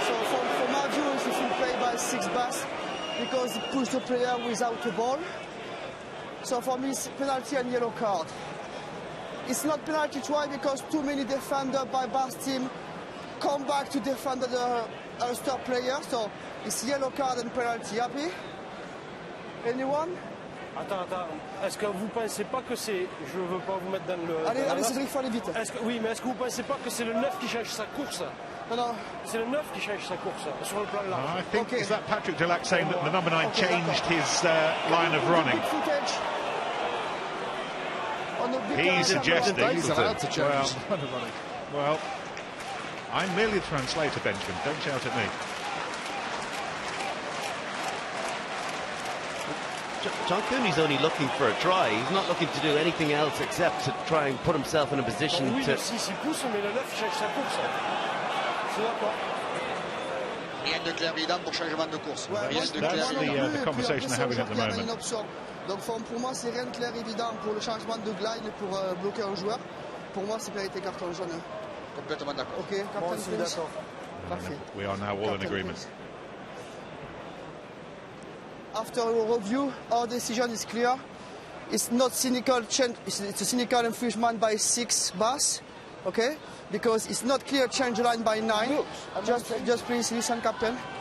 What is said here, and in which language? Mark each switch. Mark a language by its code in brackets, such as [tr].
[en] So for my view, it's a full play by 6 Bass, because he pushed the player without the ball. So for me, it's penalty and yellow card. It's not penalty try because too many defenders by Bass team come back to defend the Ulster player. So it's yellow card and penalty. Happy? Anyone? [fr] Attends. Est-ce que vous pensez pas que c'est... Je veux pas vous mettre dans le... Allez, Cédric, il faut aller vite. Oui, mais est-ce que vous pensez pas que c'est le 9 qui change sa course? Non. C'est le 9 qui change sa course, sur le plan large. [en] I think, is that Patrick Delac saying that the number 9 changed his line of running? He's suggesting... He's allowed to change. Well, I'm merely the translator, Benjamin. Don't shout at me. John Cooney's only looking for a try. He's not looking to do anything else except to try and put himself in a position [fr] oui, [en] to... [fr] Oui, si pousse, mais le 9 change sa course. C'est d'accord. Rien de clair évident pour changement de course. Rien de clair. [en] That's the conversation they're having at the moment. [fr] Donc pour moi, c'est rien de clair évident pour le changement de glide pour bloquer un joueur. Pour moi, c'est pénalité carton jaune. Complètement d'accord. [en] Ok, captain, please. [fr] Parfait. [en] We are now all in agreement. Please. After a review, our decision is clear. It's not cynical change. It's a cynical infringement by 6 Bass, okay? Because it's not clear change line by 9. Just please listen, Captain.